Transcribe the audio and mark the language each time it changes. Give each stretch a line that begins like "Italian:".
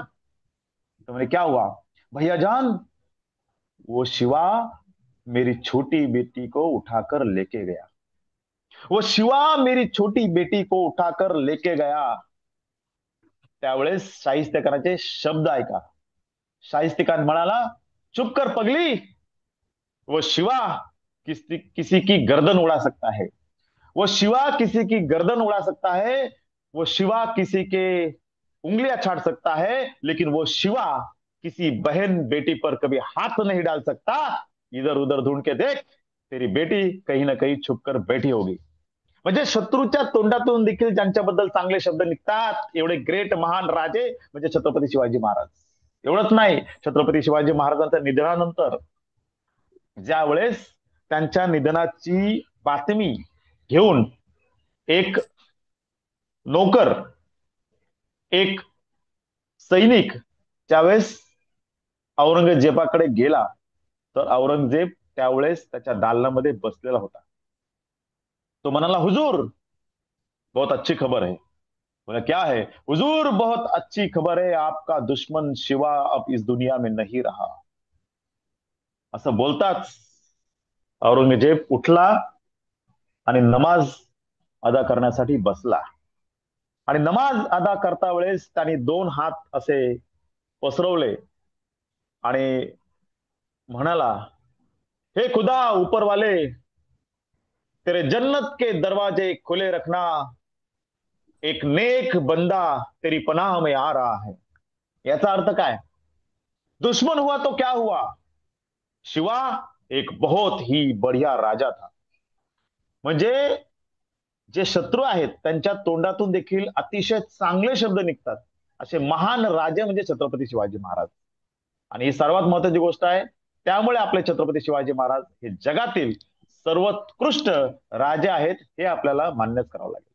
Marathi: तो म्हणे,
Hindi: क्या हुआ? भैया जान, वो शिवा मेरी छोटी बेटी को उठाकर लेके गया. वो शिवा मेरी छोटी बेटी को उठाकर लेके गया.
Marathi: त्यावेळेस शाहिस्ते खानाचे शब्द ऐका. शाहिस्ते खान म्हणाला,
Hindi: चुप कर पगली, वो शिवा किसी किसी की गर्दन उड़ा सकता है, वो शिवा किसी की गर्दन उड़ा सकता है, वो शिवा किसी के उंगलियां छाट सकता है, लेकिन वो शिवा किसी बहन बेटी पर कभी हाथ नहीं डाल सकता. इधर उधर ढूंढ के देख, तेरी बेटी कहीं ना कहीं छुपकर बैठी होगी.
Marathi: म्हणजे शत्रूच्या तोंडातून देखील ज्यांच्याबद्दल चांगले शब्द निघतात एवढे ग्रेट महान राजे म्हणजे छत्रपती शिवाजी महाराज. एवढंच नाही, छत्रपती शिवाजी महाराजांच्या निधनानंतर ज्या वेळेस त्यांच्या निधनाची बातमी घेऊन एक नोकर, एक सैनिक ज्यावेळेस औरंगजेबाकडे गेला, तर औरंगजेब त्यावेळेस त्याच्या दालनामध्ये बसलेला होता. तो म्हणाला,
Hindi: हुजूर बहुत अच्छी खबर है. बोला, क्या है? हुजूर बहुत अच्छी खबर है, आपका दुश्मन शिवा अब इस दुनिया में नहीं रहा.
Marathi: असं बोलताच औरंगजेब उठला आणि नमाज अदा करण्यासाठी बसला. आणि नमाज अदा करता वेळेस त्यांनी दोन हात असे पसरवले आणि म्हणाला,
Hindi: हे खुदा ऊपर वाले, तेरे जन्नत के दरवाजे खुले रखना, एक नेक बंदा तेरी पनाह में आ रहा है.
Marathi: याचा अर्थ काय?
Hindi: दुश्मन हुआ तो क्या हुआ, शिवा एक बहुत ही बढ़िया राजा था.
Marathi: म्हणजे जे शत्रू आहेत त्यांच्या तोंडातून देखील अतिशय चांगले शब्द निघतात असे महान राजे म्हणजे छत्रपती शिवाजी महाराज. आणि ही सर्वात महत्वाची गोष्ट आहे. त्यामुळे आपले छत्रपती शिवाजी महाराज हे जगातील सर्वोत्कृष्ट राजे आहेत हे आपल्याला मान्यच करावं लागेल.